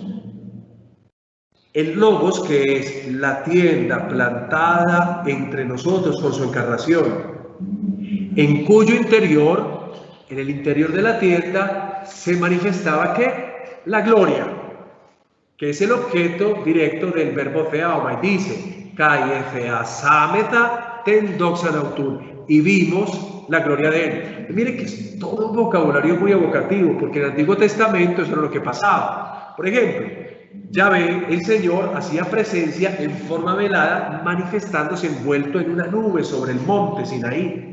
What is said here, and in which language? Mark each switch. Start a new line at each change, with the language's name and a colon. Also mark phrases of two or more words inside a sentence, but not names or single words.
Spanish: El Logos, que es la tienda plantada entre nosotros con su encarnación, en cuyo interior, en el interior de la tienda, se manifestaba ¿qué? La gloria, que es el objeto directo del verbo theaoma, y dice,
Greek: καὶ ἐθεασάμεθα τὴν δόξαν αὐτοῦ,
Spanish: y vimos la gloria de él. Y mire que es todo un vocabulario muy evocativo, porque en el Antiguo Testamento eso era lo que pasaba. Por ejemplo, Yahvé, el Señor, hacía presencia en forma velada, manifestándose envuelto en una nube sobre el monte Sinaí.